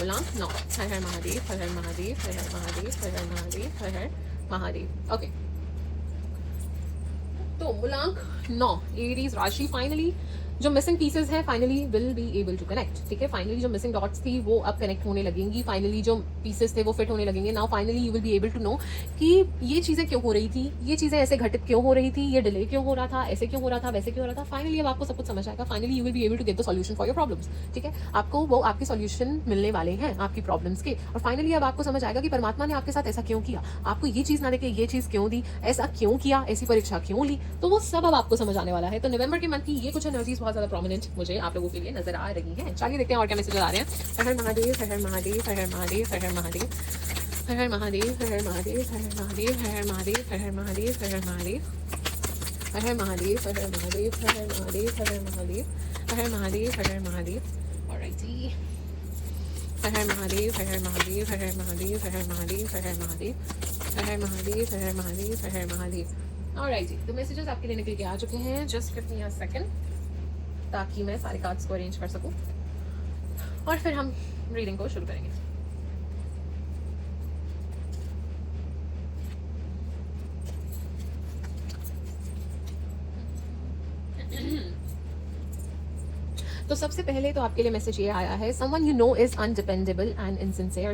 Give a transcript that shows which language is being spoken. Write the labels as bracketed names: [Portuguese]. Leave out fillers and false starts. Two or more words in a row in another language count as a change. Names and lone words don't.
[Hindi] मूलांक 9, हर हर महादेव, हर हर महादेव, हर हर महादेव, हर हर महादेव, हर हर महादेव। ओके, तो मूलांक 9, एरीज राशि। [English] finally jo missing pieces hain finally will be able to connect, [Hindi] ठीक है। फाइनली जो [English] missing dots [Hindi] थी वो अब कनेक्ट होने लगेंगी, फाइनली जो पीसेस थे वो फिट होने लगेंगे। [English] now finally you will be able to know [Hindi] कि ये चीज़ें क्यों हो रही थी, ये चीज़ें ऐसे घटित क्यों हो रही थी, ये डिले क्यों हो रहा था, ऐसे क्यों हो रहा था, वैसे क्यों हो रहा था। फाइनली अब आपको सब कुछ समझ आएगा। [English] finally you will be able to get the solution for your problems, [Hindi] ठीक है। आपको वो आपके सॉल्यूशन मिलने वाले हैं आपकी प्रॉब्लम्स के। और फाइनली अब आपको समझ आएगा कि परमात्मा ने आपके साथ ऐसा क्यों किया, आपको ये चीज़ ना देके ये चीज़ क्यों दी, ऐसा क्यों किया, ऐसी परीक्षा क्यों ली, तो वो सब अब आपको समझ आने वाला है। तो नवंबर के मंथ की ये कुछ एनर्जीज बहुत ज़्यादा प्रोमिनेंट मुझे आप लोगों के लिए नजर आ रही हैं। चलिए देखते हैं और क्या मैसेज आ रहे हैं। हर हर महादेव, हर हर महादेव, हर हर महादेव, हर हर महादेव। हर हर महादेव, हर हर महादेव, हर हर महादेव, हर हर महादेव, हर हर महादेव, हर हर महादेव, हर हर महादेव, हर हर महादेव, हर हर महादेव, हर हर महादेव, हर हर महादेव, हर हर महादेव। ऑलराइटी, हर हर महादेव, हर हर महादेव, हर हर महादेव, हर हर महादेव, हर हर महादेव, हर हर महादेव, हर हर महादेव, हर हर महादेव। ऑलराइट जी, तो मैसेजेस आपके लिए निकल के आ चुके हैं। [English] just give me a second [Hindi] ताकि मैं सारे कार्ड्स को अरेंज कर सकूं और फिर हम रीडिंग को शुरू करेंगे। तो सबसे पहले तो आपके लिए मैसेज ये आया है, [English] someone you know is undependable and insincere.